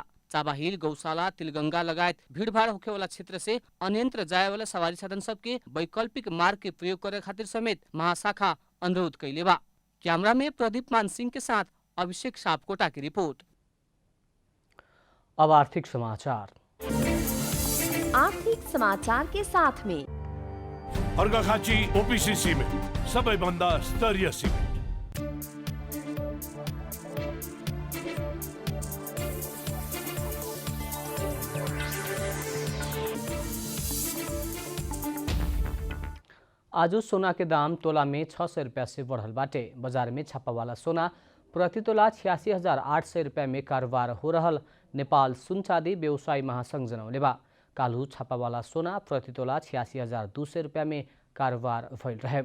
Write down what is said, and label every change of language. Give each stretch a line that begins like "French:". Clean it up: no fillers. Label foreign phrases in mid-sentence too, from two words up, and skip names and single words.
Bhojpuri: चाबाहिल गौशाला तिलगंगा लगायत भीड़भाड़ होखे वाला क्षेत्र से अन्यंत्र जाए वाला सवारी साधन सबके वैकल्पिक मार्ग के प्रयोग करे खातिर समेत महाशाखा अनुरोध कैले बा। कैमरा में प्रदीप मान सिंह के साथ अभिषेक सापकोटा की रिपोर्ट। अब आर्थिक समाचार। आर्थिक समाचार के साथ में
Nepali: अर्घाखाँची ओपीसी सिमेन्ट सबैभन्दा स्तरीय सिमेन्ट।
Bhojpuri: आज सोना के दाम तोला में 600 रुपया से बढ़ल बाटे। बाजार में छापा वाला सोना प्रति तोला 86,800 रुपया में कारोबार हो रहल नेपाल सुन चाँदी व्यवसायी महासंघ जनौले बा। काल्हू छापा वाला सोना प्रति तोला 86,200 रुपया में कारोबार भइल रहे।